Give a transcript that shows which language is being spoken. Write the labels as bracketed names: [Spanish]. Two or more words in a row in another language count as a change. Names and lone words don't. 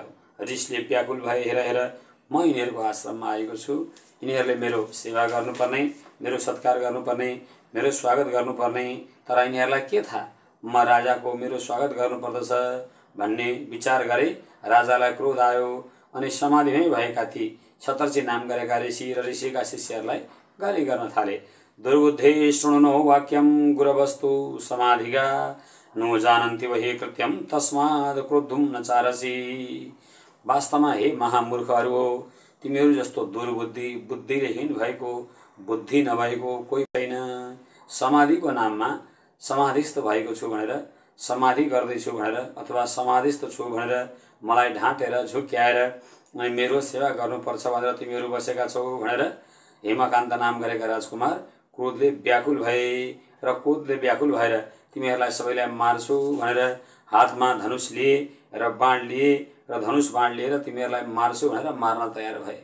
[Nepali] रिसले व्याकुल भए, हेर हेर म यिनीहरूको आश्रममा आएको छु, यिनीहरूले मेरो सेवा गर्नुपर्ने, मेरो सत्कार गर्नुपर्ने, मेरो स्वागत गर्नुपर्ने, तर यिनीहरूलाई के थाहा म राजाको मेरो स्वागत गर्नुपर्दछ भन्ने विचार गरे। राजालाई क्रोध आयो अनि समाधिमै भएका ती सतर्ची नाम गरेका ऋषि र ऋषिका शिष्यहरूलाई गाली गर्न थाले। [Sanskrit] दुर्बुद्धे शृणुनो वाक्यम गुरवस्तु समाधिगा नो जानन्ति वही कृत्यम तस्माद् क्रोद्धुम न चारसी। [Nepali] वास्तवमा हे महामूर्खहरू हो, तिमीहरू जस्तो दुर्बुद्धि, बुद्धिहीन भएको, बुद्धि नभएको कोही छैन। समाधिको नाममा समाधिस्थ भएको छु भनेर, समाधि गर्दैछु भनेर अथवा समाधिस्थ छु भनेर मलाई ढाँटेर झुक्क्याएर अनि मेरो सेवा गर्नुपर्छ भनेर तिमीहरू बसेका छौ भनेर हेमकान्त नाम गरेका राजकुमार क्रोधले व्याकुल भए र क्रोधले व्याकुल भएर तिमीहरूलाई सबैलाई मार्छु भनेर हातमा धनुष लिए र बाण लिए र धनुष बाण लिएर तिमीहरूलाई मार्छु भनेर मार्न तयार भए।